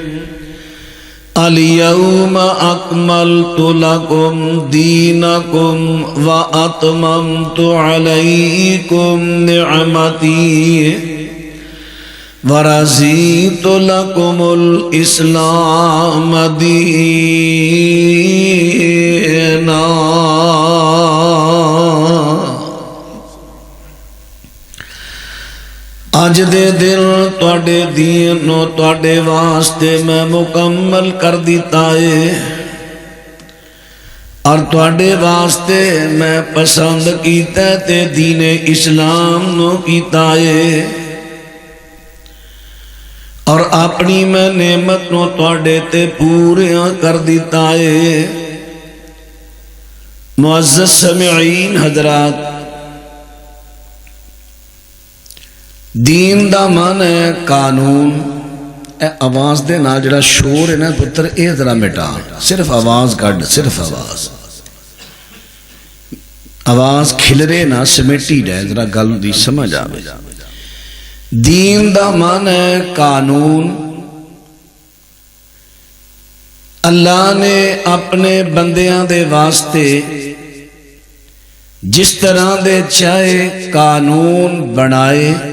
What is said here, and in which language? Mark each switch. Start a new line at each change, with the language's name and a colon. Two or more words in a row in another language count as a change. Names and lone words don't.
Arabic: اليوم أكملت لكم دينكم وأتممت عليكم نعمتي ورضيت لكم الإسلام دينا۔
Punjabi: آج دے دن تواڈے دین نو تواڈے واسطے میں مکمل کر دیتا ہے اور تواڈے واسطے میں پسند کیتا تے دین اسلام نو کیتا ہے اور اپنی میں نعمت نو تواڈے تے پوریاں کر دیتا ہے۔ معزز سامعین حضرات، دین دا معنی ہے قانون۔ اے آواز دے نال جڑا شور ہے نا پتر اے ذرا مٹا، صرف آواز کڈ، صرف آواز کھلرے نہ سمیٹی جائے، ذرا گل دی سمجھ آوے۔ دین دا معنی ہے قانون۔ اللہ نے اپنے بندیاں دے واسطے جس طرح دے چاہے قانون بنائے،